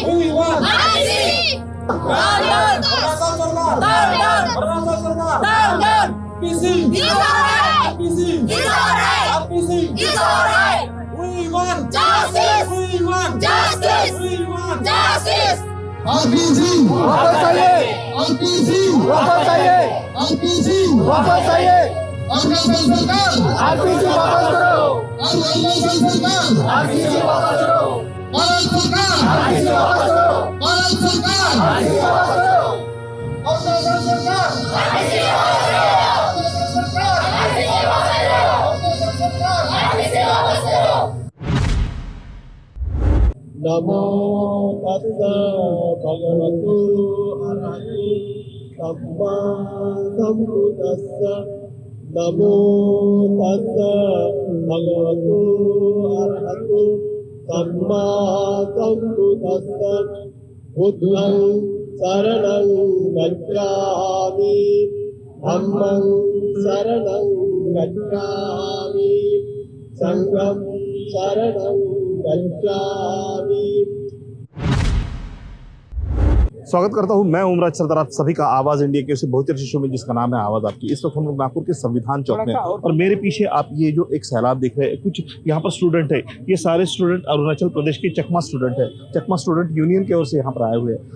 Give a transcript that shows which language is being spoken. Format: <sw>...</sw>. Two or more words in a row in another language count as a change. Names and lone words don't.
<en>We want RCC. Down. PC. Is alright. PC. Is alright. PC. Is alright. We want justice. We want justice. We want justice.</en> <hi>RPC वापस आइए। RPC वापस आइए। RPC वापस आइए। अरुणाचल सरकार RPC वापस करो। अरुणाचल सरकार RPC वापस करो। भारत सरकार RPC वापस करो। भारत सरकार RPC वापस करो। अरुणाचल सरकार RPC वापस करो। अरुणाचल सरकार RPC वापस करो। अरुणाचल सरकार RPC वापस करो।</hi> <pi>नमो तस्सा भगवतो अरहतो सम्मा सम्बुद्दस्सा। नमो तस्सा भगवतो अरहतो सम्मा सम्बुद्दस्सा। बुद्धं शरणं गच्छामि धम्मं शरणं गच्छामि संघं शरणं गच्छामि।</pi> <hi>स्वागत करता हूं मैं उमराज सरदार, आप सभी का आवाज इंडिया के बहुत अच्छे शो में जिसका नाम है आवाज आपकी। इस वक्त हम लोग नागपुर के संविधान चौक में और मेरे पीछे आप ये जो एक सैलाब देख रहे हैं, कुछ यहाँ पर स्टूडेंट है। ये सारे स्टूडेंट अरुणाचल प्रदेश के चकमा स्टूडेंट है। चकमा</hi> <en>student union</en> <hi>की ओर से यहाँ पर आए हुए हैं।</hi>